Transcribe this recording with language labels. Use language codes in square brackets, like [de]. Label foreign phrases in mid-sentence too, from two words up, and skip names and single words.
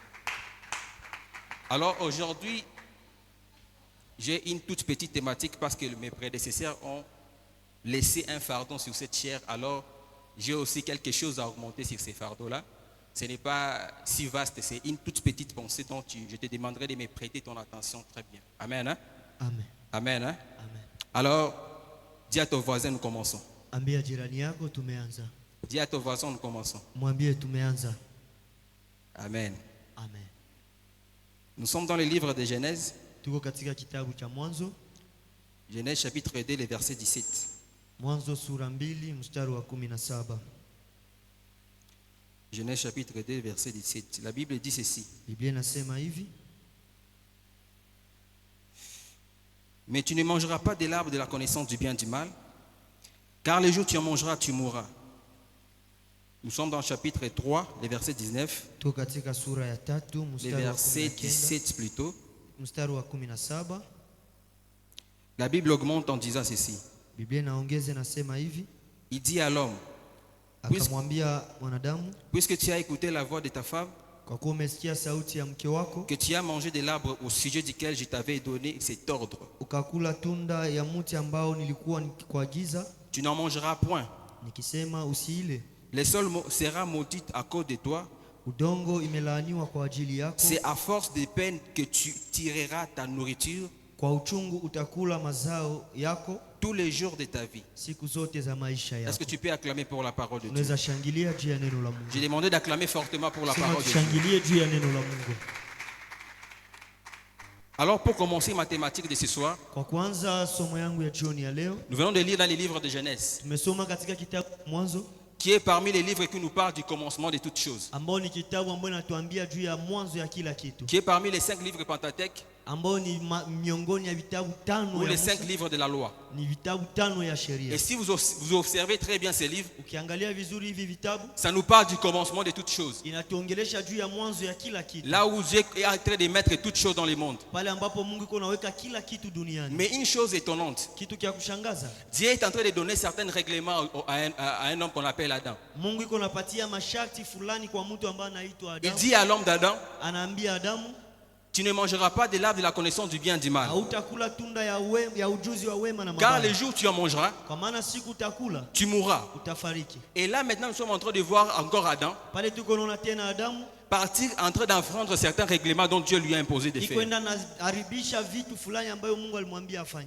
[fr] Alors aujourd'hui, j'ai une toute petite thématique parce que mes prédécesseurs ont laissé un fardeau sur cette chair. Alors, j'ai aussi quelque chose à augmenter sur ces fardeaux-là. Ce n'est pas si vaste, c'est une toute petite pensée dont je te demanderai de me prêter ton attention très bien. Amen. Hein? Amen. Amen. Hein? Amen. Alors, dis à ton voisin, nous commençons. [sw] Ambia jirani yako tumeanza. [fr] Dis à ton voisin, nous commençons. [sw] Mwambie tumeanza. [fr] Amen. Amen. Nous sommes dans le livre de Genèse. [sw] Tuko katika kitabu cha Mwanzo. [fr] Genèse chapitre 2, le verset 17. [sw] Mwanzo sura 2 mstari wa 17. [fr] Genèse chapitre 2, verset 17. La Bible dit ceci. [sw] Biblia inasema hivi: [fr] Mais tu ne mangeras pas de l'arbre de la connaissance du bien et du mal, car le jour où tu en mangeras, tu mourras. Nous sommes dans le chapitre 3, le verset 19. [sw] Tuko katika sura ya 3 [fr] Le [sw] mstari wa [fr] verset [sw] 19 [fr] 17 plutôt. [sw] mstari wa 17. [fr] La Bible augmente en disant ceci. [sw] Biblia inaongeza inasema hivi: [fr] Il dit à l'homme, puisque [sw] akamwambia mwanadamu, [fr] tu as écouté la voix de ta femme, [sw] kwa kuwa umesikia sauti ya mke wako, [fr] que tu as mangé de l'arbre au sujet duquel je t'avais donné cet ordre, [sw] ukakula tunda ya mti ambao nilikuwa nikikuagiza, [fr] tu n'en mangeras point. [sw] nikisema usiile. [fr] Le sol sera maudit à cause de toi. [sw] Udongo imelaaniwa kwa ajili yako. [fr] C'est à force de peine que tu tireras ta nourriture [sw] Kwa uchungu utakula mazao yako [fr] tous les jours de ta vie. [sw] siku zote za maisha [fr] Est-ce [sw] yako. [fr] que tu peux acclamer pour la parole de Dieu? [sw] Unaweza shangilia juu ya neno la Mungu. [fr] J'ai demandé d'acclamer fortement pour la [sw] Sema [fr] parole de Dieu. [sw] tushangilie juu ya neno la Mungu. [fr] Alors pour commencer ma thématique de ce soir, [sw] Kwa kwanza somo yangu ya jioni ya leo, [fr] nous venons de lire dans les livres de Genèse, [sw] tumesoma katika kitabu Mwanzo, [fr] qui est parmi les livres qui nous parlent du commencement de toutes choses, [sw] ambao ni kitabu ambao inatuambia juu ya mwanzo ya kila kitu, [fr] qui est parmi les 5 livres Pentateuque [sw] ambao ni miongoni ya vitabu [fr] ou [sw] tano ya [fr] les 5 [sw] Musa, [fr] livres de la loi. [sw] ni vitabu tano ya sheria. [fr] Et si vous observez très bien ces livres, [sw] Ukiangalia vizuri hivi vitabu, [fr] ça nous parle du commencement de toutes choses. [sw] inatuongelesha juu ya mwanzo ya kila kitu, [fr] Là où Dieu est en train de mettre toutes choses dans le monde. [sw] pale ambapo Mungu iko naweka kila kitu duniani. [fr] Mais une chose étonnante, [sw] Kitu kia kushangaza, [fr] Dieu est en train de donner certains règlements à un homme qu'on appelle Adam. [sw] Mungu iko napatia masharti fulani kwa mtu ambaye anaitwa [fr] Il [sw] Adamu. [fr] dit à l'homme d'Adam, [sw] Anaambia Adamu, [fr] tu ne mangeras pas de l'arbre de la connaissance du bien et du mal. [sw] hautakula tunda ya ujuzi wa wema na [fr] Car [sw] mabaya, [fr] le jour où tu en mangeras, [sw] kwa maana siku utakula [fr] tu mourras. [sw] utafariki. [fr] Et là maintenant nous sommes en train de voir encore Adam [sw] Pale tuko naona tena Adamu [fr] partir en train d'enfreindre certains règlements dont Dieu lui a imposé de faire. [sw] ikwenda na haribisha vitu fulani ambayo Mungu alimwambia afanye.